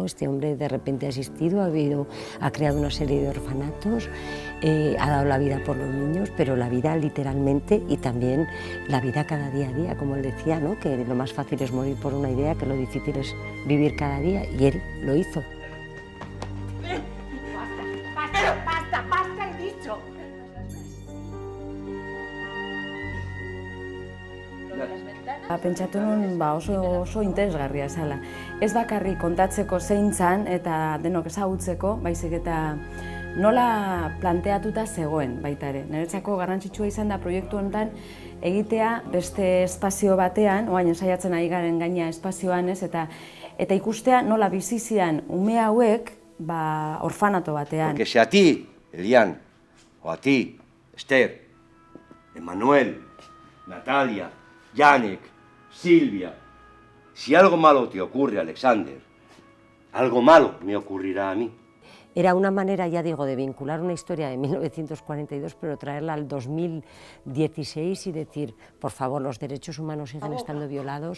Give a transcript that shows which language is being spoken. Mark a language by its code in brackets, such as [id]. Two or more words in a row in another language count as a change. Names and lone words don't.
[es] Este hombre de repente ha existido, ha creado una serie de orfanatos, ha dado la vida por los niños, pero la vida literalmente y también la vida cada día a día, como él decía, ¿no? Que lo más fácil es morir por una idea, que lo difícil es vivir cada día, y él lo hizo. ¡Basta, he dicho! [eu] Pentsatu nun oso interesgarria zala. Ez bakarrik kontatzeko zein zan eta denok ezagutzeko, baizik eta nola planteatuta zegoen baita ere. Niretzako garrantzitsua izan da proiektu honetan egitea beste espazio batean, oain ensaiatzen ari garen gaina espazioan ez, eta ikustea nola bizi ziren ume hauek orfanato batean. [es] Porque si a ti, Elian, o a ti, Esther, Emanuel, Natalia, Janek, Silvia, si algo malo te ocurre, Alexander, algo malo me ocurrirá a mí. Era una manera, ya digo, de vincular una historia de 1942, pero traerla al 2016 y decir, por favor, los derechos humanos siguen estando violados.